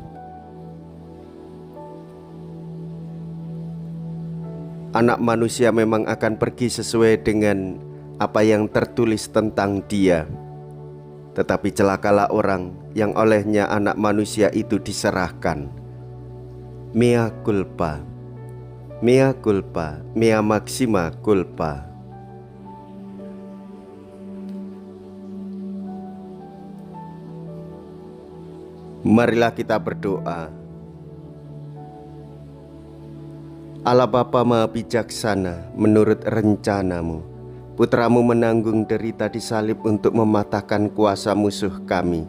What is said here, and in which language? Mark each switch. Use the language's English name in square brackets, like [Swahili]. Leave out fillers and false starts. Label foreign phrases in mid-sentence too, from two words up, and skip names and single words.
[Indonesian] Anak manusia memang akan pergi sesuai dengan apa yang tertulis tentang dia. Tetapi celakalah orang yang olehnya anak manusia itu diserahkan. [Latin] Mea culpa, mea culpa, mea maxima culpa. [Indonesian] Marilah kita berdoa. Allah Bapa Maha Bijaksana, menurut rencanamu, Putramu menanggung derita di salib untuk mematahkan kuasa musuh kami.